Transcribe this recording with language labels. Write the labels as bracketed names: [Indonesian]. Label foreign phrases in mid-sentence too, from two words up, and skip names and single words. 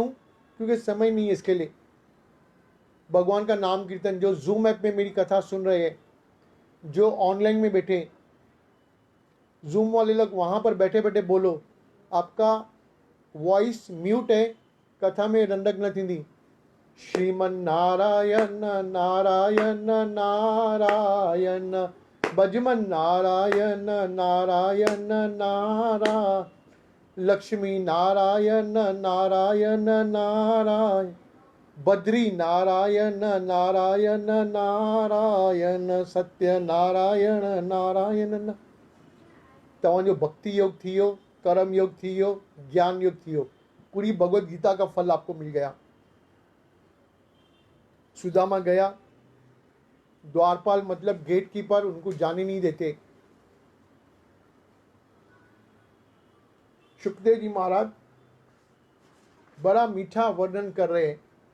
[Hindi] क्योंकि समय नहीं है इसके लिए। भगवान का नाम कीर्तन, जो जूम ऐप में मेरी कथा सुन रहे हैं, जो ऑनलाइन में बैठे, जूम वाले लोग वहाँ पर बैठे बैठे बोलो। आपका वॉइस म्यूट है, [Sindhi] कथा में रंडक न थींदी। [Hindi] श्रीमन नारायण नारायण नारायण, भजमन नारायण नारायण नारायण, लक्ष्मी नारायण नारायण नारायण, बद्री नारायण नारायण नारायण, सत्य नारायण नारायण। [Sindhi] तव्हांजो भक्ति योग थी वियो, कर्म योग थी वियो, ज्ञान योग थी वियो। [Hindi] पूरी भगवत गीता का फल आपको मिल गया। सुदामा गया, द्वारपाल मतलब [English] gate keeper, [Hindi] उनको जाने नहीं देते। सुखदेव जी महाराज बड़ा मीठा वर्णन कर रहे हैं।